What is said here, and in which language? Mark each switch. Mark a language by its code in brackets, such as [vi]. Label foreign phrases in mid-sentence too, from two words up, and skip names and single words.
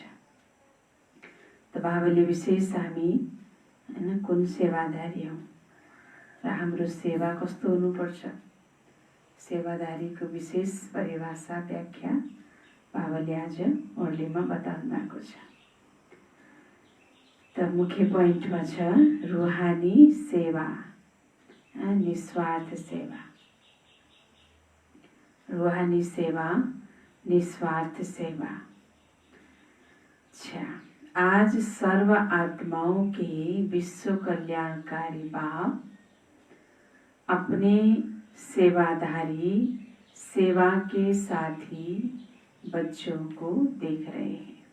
[ne] त बाबाले विशेष हामी हैन कुन सेवाधारी हौँ र हाम्रो सेवा कस्तो हुनुपर्छ, सेवादारीको विशेष परिभाषा व्याख्या बाबाले आज मुरलीमा बताउनु भएको छ। त मुख्य पोइन्टमा छ रूहानी सेवा, निस्वार्थ सेवा। रूहानी सेवा, निस्वार्थ सेवा। [hi] अच्छा, आज सर्व आत्माओं के विश्व कल्याणकारी बाप अपने सेवाधारी, सेवा के साथी बच्चों को देख रहे हैं।